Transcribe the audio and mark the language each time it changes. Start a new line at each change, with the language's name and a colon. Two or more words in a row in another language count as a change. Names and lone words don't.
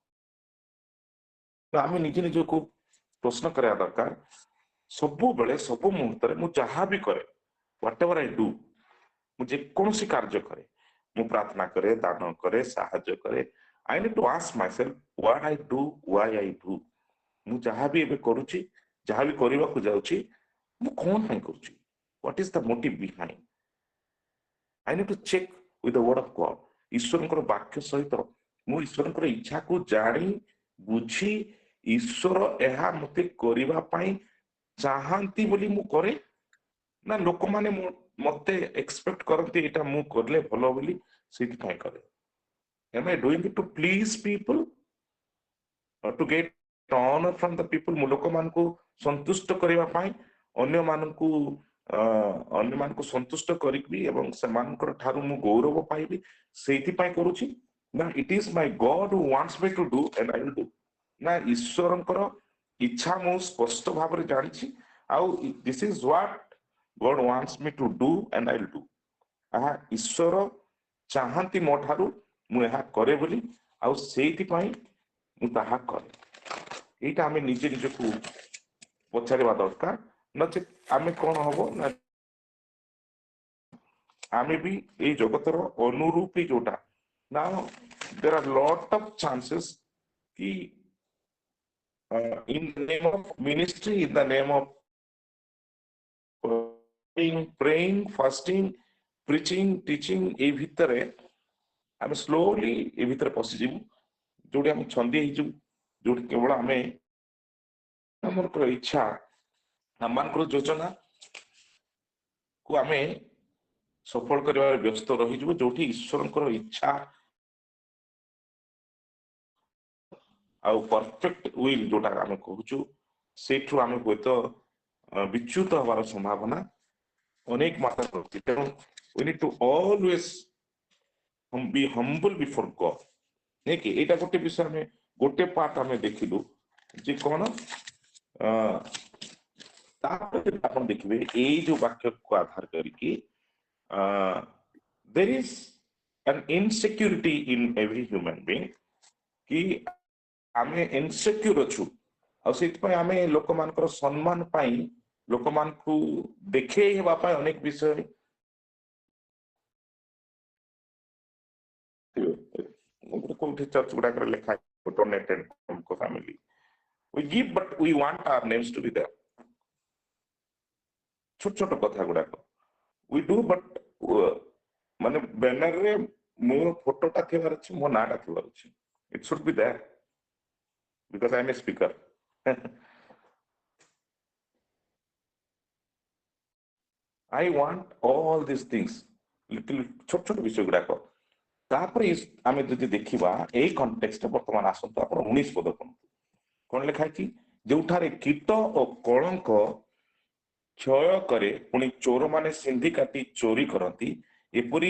Odia: ଆମେ ନିଜେ ନିଜକୁ ପ୍ରଶ୍ନ କରିବା ଦରକାର ସବୁବେଳେ ସବୁ ମୁହୂର୍ତ୍ତରେ ମୁଁ ଯାହା ବି କରେ
English: whatever I do
Odia: ମୁଁ ଯେକୌଣସି କାର୍ଯ୍ୟ କରେ ମୁଁ ପ୍ରାର୍ଥନା କରେ ଦାନ କରେ ସାହାଯ୍ୟ କରେ I
English: need to ask myself what I do,
Odia: why I do ମୁଁ ଯାହା ବି ଏବେ କରୁଛି ଯାହା ବି କରିବାକୁ ଯାଉଛି ମୁଁ କଣ ପାଇଁ କରୁଛି
English: what is the motive behind I need to check with the word of God
Odia: ଈଶ୍ୱରଙ୍କର ବାକ୍ୟ ସହିତ ମୁଁ ଈଶ୍ୱରଙ୍କର ଇଚ୍ଛାକୁ ଜାଣି ବୁଝି ଈଶ୍ୱର ଏହା ମତେ କରିବା ପାଇଁ ଚାହାନ୍ତି ବୋଲି ମୁଁ କରେ ନା ଲୋକମାନେ ମତେ ଏକ୍ସପେକ୍ଟ କରନ୍ତି ଏଇଟା ମୁଁ କଲେ ଭଲ ବୋଲି ସେଇଥିପାଇଁ କରେ
English: am I doing it to please people or to get honor from the people
Odia: ମୁଁ ଲୋକମାନଙ୍କୁ ସନ୍ତୁଷ୍ଟ କରିବା ପାଇଁ ଅନ୍ୟମାନଙ୍କୁ ସନ୍ତୁଷ୍ଟ କରିବି ଏବଂ ସେମାନଙ୍କର ଠାରୁ ମୁଁ ଗୌରବ ପାଇବି ସେଇଥିପାଇଁ କରୁଛି ନା
English: it is my God who wants me to do and I will do
Odia: ନା ଈଶ୍ୱରଙ୍କର ଇଚ୍ଛା ମୁଁ ସ୍ପଷ୍ଟ ଭାବରେ ଜାଣିଛି ଆଉ
English: this is what God wants me to do and I will do
Odia: ଏହା ଈଶ୍ୱର ଚାହାନ୍ତି ମୋ ଠାରୁ ମୁଁ ଏହା କରେ ବୋଲି ଆଉ ସେଇଥିପାଇଁ ମୁଁ ତାହା କରେ ଏଇଟା ଆମେ ନିଜେ ନିଜକୁ ପଚାରିବା ଦରକାର ନଚେତ ଆମେ କଣ ହବ ନା ଆମେ ବି ଏଇ ଜଗତର ଅନୁରୂପୀ ଯୋଉଟା
English: now there are lot of chances
Odia: କି
English: in the name of ministry in the name of praying fasting preaching teaching
Odia: ଏଇ ଭିତରେ ଆମେ ସ୍ଲୋଲି ଏ ଭିତରେ ପଶିଯିବୁ ଯୋଉଠି ଆମେ ଛନ୍ଦି ହେଇଯିବୁ ଯୋଉଠି କେବଳ ଆମେ ଆମର ଇଚ୍ଛା ଆମମାନଙ୍କର ଯୋଜନା କୁ ଆମେ ସଫଳ କରିବାରେ ବ୍ୟସ୍ତ ରହିଯିବୁ ଯୋଉଠି ଈଶ୍ୱରଙ୍କର ଇଚ୍ଛା ଆଉ
English: perfect will
Odia: ଯୋଉଟା ଆମେ କହୁଛୁ ସେଇଠୁ ଆମେ ହୁଏତ ବିଚ୍ୟୁତ ହେବାର ସମ୍ଭାବନା ଅନେକ ମାତ୍ରାରେ ରହୁଛି ତେଣୁ
English: we need to always be humble before God
Odia: ନାଇକି ଏଇଟା ଗୋଟେ ବିଷୟ ଆମେ ଗୋଟେ ପାର୍ଟ ଆମେ ଦେଖିଲୁ ଯେ କଣ ତାପରେ ଆପଣ ଦେଖିବେ ଏଇ ଯୋଉ ବାକ୍ୟକୁ ଆଧାର କରିକି
English: there is an insecurity in every human being
Odia: କି ଆମେ ଇନସିକ୍ୟୁର ଅଛୁ ଆଉ ସେଇଥିପାଇଁ ଆମେ ଲୋକମାନଙ୍କର ସମ୍ମାନ ପାଇଁ ଲୋକମାନଙ୍କୁ ଦେଖେଇ ହେବା ପାଇଁ ଅନେକ ବିଷୟ କୋଉଠି ଚର୍ଚ୍ଚ ଗୁଡାକରେ ଲେଖା
English: donated family we give but we want our names to be there
Odia: ଛୋଟ ଛୋଟ କଥା ଗୁଡାକ
English: we do but
Odia: ମାନେ ବ୍ୟାନର ରେ ମୋ ଫଟୋଟା ଥିବାର ଅଛି ମୋ ନାଁଟା ଥିବାର ଅଛି
English: it should be there because I am a speaker I want all these things little
Odia: ଛୋଟ ଛୋଟ ବିଷୟ ଗୁଡାକ ତାପରେ ଆମେ ଯଦି ଦେଖିବା ଏଇ କଣ୍ଟେକ୍ସଟ ବର୍ତ୍ତମାନ ଆସନ୍ତୁ ଆପଣ 19 ପଦ ପଢନ୍ତୁ କଣ ଲେଖା ହେଇଛି ଯୋଉଠାରେ କୀଟ ଓ କଳଙ୍କ କ୍ଷୟ କରେ ପୁଣି ଚୋରମାନେ ସିନ୍ଧି କାଟି ଚୋରି କରନ୍ତି ଏପରି